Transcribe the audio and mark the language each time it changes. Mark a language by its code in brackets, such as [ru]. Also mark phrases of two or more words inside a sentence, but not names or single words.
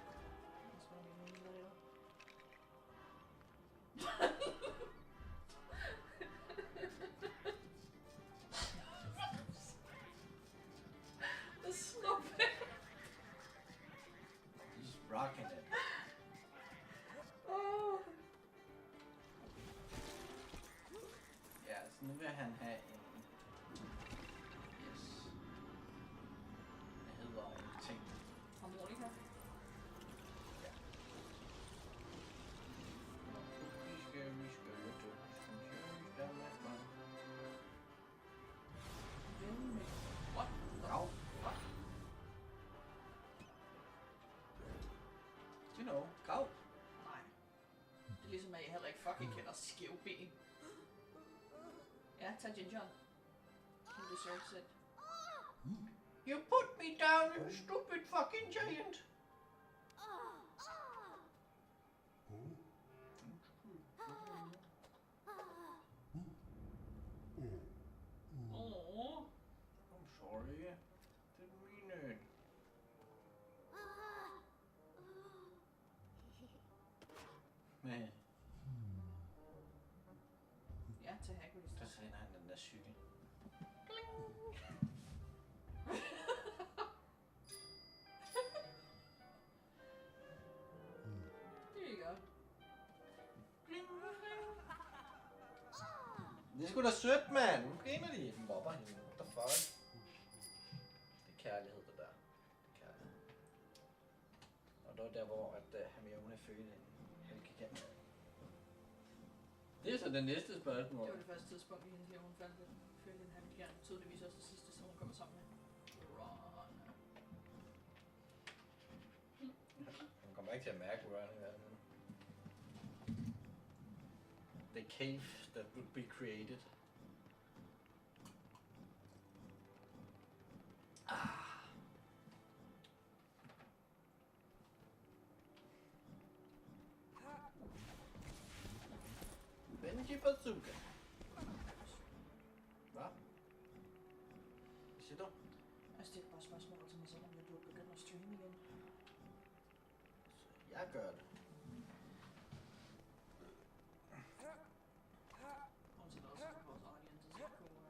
[en] Stop it. just rocking it. Oh. [da] Ja, så nu vil han have en... Yes. Det hedder en ting. Harmonika. Ja. Vi skal [en] What? [da] Grav. [en] What? You know, [da] grav. Nej. Det er ligesom, at jeg heller ikke fucking kender skævben. Ja, tag gingeren. [en] You deserve it. You put me down, you stupid fucking giant. Åh. I'm sorry. Didn't mean it. [da] Men Ja, til Hagrid. der sender han den der cykel. [en] There you go. [da] Det er sgu da sødt, mand. Nu griner de. Den mobber hende. [en] What the fuck? [da] Det er kærlighed, det der. Det er kærlighed. Og det var der, hvor Hermione fødte en halvgigant. Det er så det næste spørgsmål. Det var det første tidspunkt i hendes liv, hun fandt den. Følte den halvgigant. Tydeligvis også det sidste, som hun kommer sammen med. Ron. Hun kommer ikke til at mærke Ron i verden. [en] The cave that would be created. Benji Bazooka. [da] Hvad? Hvad siger du? Altså, det er bare et spørgsmål til mig selv, om jeg burde begynde at streame igen. Jeg gør det. Og så også vores audience, så kunne...